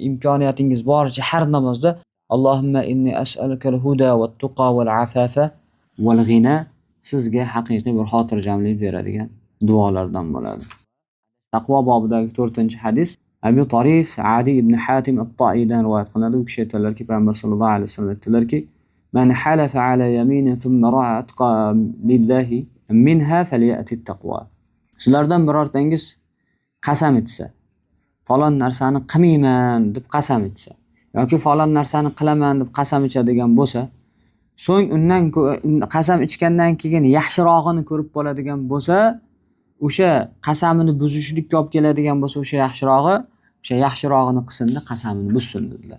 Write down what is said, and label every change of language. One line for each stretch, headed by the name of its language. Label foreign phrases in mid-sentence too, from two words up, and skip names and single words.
Uzbek: Imkoniyatingiz boricha har namozda
Arabic: اللهم إني أسألك الهدى والتقى والعفاف والغنى
Uzbek: sizga haqiqiy bir xotirjamlik beradigan duolardan bo'ladi. Taqvo bobidagi 4-hadis Abi Tarif Adi ibn Hatim at-Ta'idan rivoyat qilinadi. U kishi aytadilarki, Payg'ambar
Arabic: صلى الله عليه وسلم
Uzbek: aytdilarki,
Arabic: "من حلف على يمين ثم رأى أتقى لله منها فليأت التقوى."
Uzbek: Sizlardan birortangiz qasam ichsa, falon narsani qilmayman deb qasam ichsa yoki falon narsani qilaman deb qasam ichadigan bo'lsa, so'ng undan qasam ichgandan keyin yaxshirog'ini ko'rib qoladigan bo'lsa, o'sha qasamini buzishlikka olib keladigan bo'lsa, o'sha yaxshirog'ini qilsin-da, qasamini buzsin dedilar.